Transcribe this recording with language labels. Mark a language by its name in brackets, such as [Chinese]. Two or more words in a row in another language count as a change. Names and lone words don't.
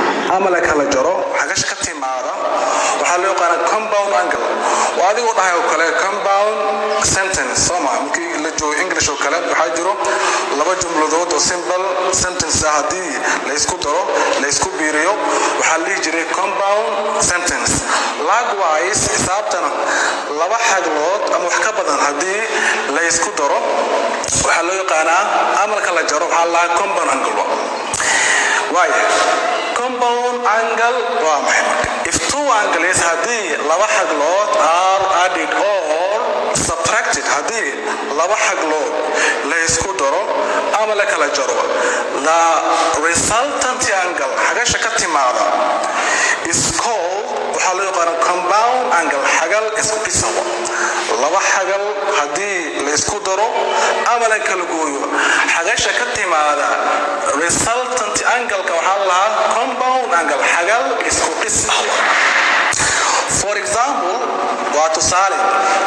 [Somali] ama la kala jaro xagash ka timaada waxa loo yaqaan [English] compound angle [Somali] waadi oo dhahay oo kale [English] compound sentence [Somali] soma markii la joogo English oo kale waxa jiro laba jumladood oo [English] simple sentence [Somali] hadii la isku daro la isku biiriyo waxa la jiray [English] compound sentence [Somali] likewise xisaabtana laba xaglood ama wax ka badan hadii la isku daro waxa loo yaqaan ama la kala jaro waxa la [English] compound angle why compound angle if two angles [Somali] hadii laba xaglood [English] are added or subtracted [Somali] hadii laba xaglood la isku daro ama la kala jaro [English] the resultant angle [Somali] xagasha ka timaada [English] is called [Somali] waxa loo yaqaan [English] compound angle [Somali] xagal isku dhisawa laba xagal hadii la isku daro ama la kala gooyo xagasha ka timaada [English] resultant angle [Somali] ka waxa la [English] compound angle [Somali] xagal isku dhisawa [English] for example what to say